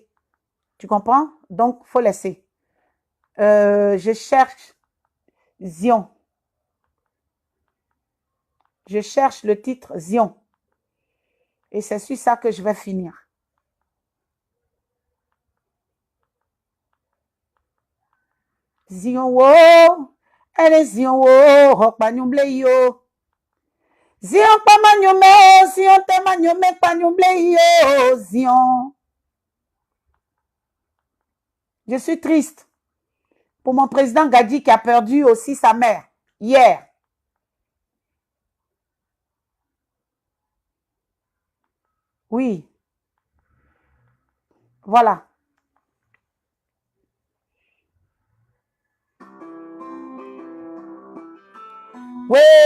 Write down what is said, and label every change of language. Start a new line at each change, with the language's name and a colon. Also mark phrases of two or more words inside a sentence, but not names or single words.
French: Tu comprends? Donc, faut laisser. Je cherche Zion. Je cherche le titre Zion. Et c'est sur ça que je vais finir. Zion, oh, elle est Zion, oh, hokpanyumble yo. Zion, pa manyome, Zion, te manyome, panyumble yo, Zion. Je suis triste pour mon président Gadji qui a perdu aussi sa mère hier. Oui. Voilà. Oui.